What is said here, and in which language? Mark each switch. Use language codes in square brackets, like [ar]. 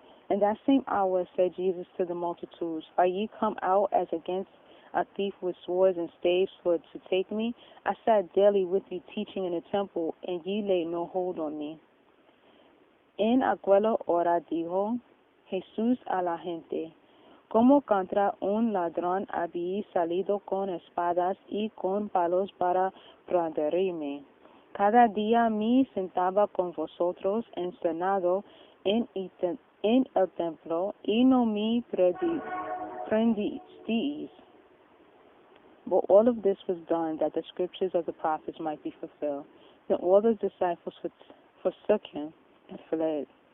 [en] In that same hour said Jesus to the multitudes, Are ye come out as against a thief with swords and staves for to take me? I sat daily with you teaching in the temple, and ye laid no hold on me. [es] En aquella hora dijo Jesús a la gente, Como contra un ladrón habéis salido con espadas y con palos para prenderme. Cada día me sentaba con vosotros encenado en el templo, y no me prendisteis. [en] But all of this was done that the scriptures of the prophets might be fulfilled. Then all the disciples forsook him and fled.